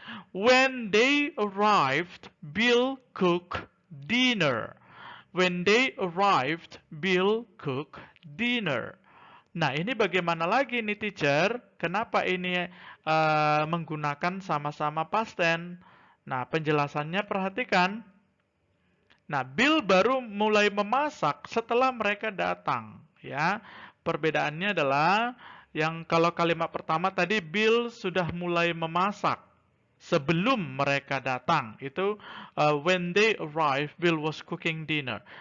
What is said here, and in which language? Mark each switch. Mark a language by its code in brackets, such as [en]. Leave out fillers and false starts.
[en] When they arrived, Bill cooked dinner. When they arrived, Bill cooked dinner. [id] Nah, ini bagaimana lagi nih teacher? Kenapa ini menggunakan sama-sama past tense? Nah, penjelasannya perhatikan. Nah, Bill baru mulai memasak setelah mereka datang. Ya, perbedaannya adalah yang kalau kalimat pertama tadi Bill sudah mulai memasak sebelum mereka datang. [en] Itu when they arrived, Bill was cooking dinner.